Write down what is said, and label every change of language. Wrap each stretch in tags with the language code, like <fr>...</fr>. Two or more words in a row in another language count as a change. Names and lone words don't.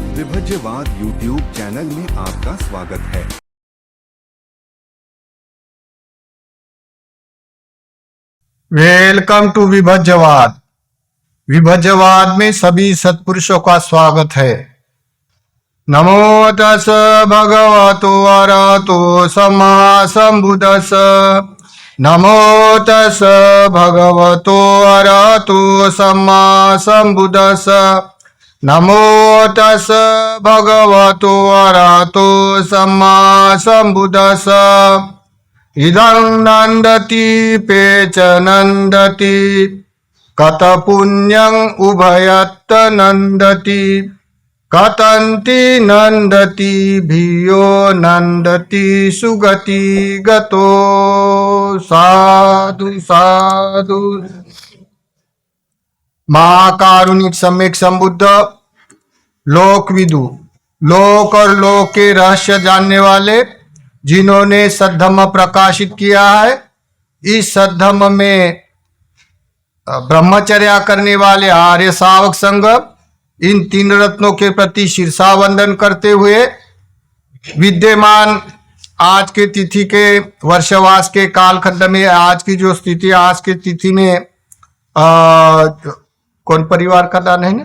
<hi>विभज्यवाद यूट्यूब चैनल में आपका स्वागत है।</hi> <en>Welcome to विभज्यवाद।</en> <hi>विभज्यवाद में सभी सत्पुरुषों का स्वागत है।</hi> <pi>नमो तस् भगवतो अरहतो सम्मा सम्बुद्धस्स। नमो तस् भगवतो अरहतो सम्मा सम्बुद्धस्स। नमो तस् भगवतो अरहतो सम्मा सम्बुद्धस्स। इदं नन्दति पेच नन्दति कत पुण्यं उभयत्त नन्दति कथन्ति नन्दति भियो नन्दति सुगति गतो। साधु साधु। महाकारुणिक सम्यक संबुद्ध, लोकविदु,</pi> <hi>लोक और लोक के रहस्य जानने वाले, जिन्होंने सद्धम्म प्रकाशित किया है। इस सद्धम्म में ब्रह्मचर्या करने वाले आर्य श्रावक संघ इन तीन रत्नों के प्रति शीर्षा वंदन करते हुए विद्यमान आज के तिथि के वर्षवास के कालखंड में आज की जो स्थिति, आज की तिथि में कौन परिवार का दान है ना?</hi>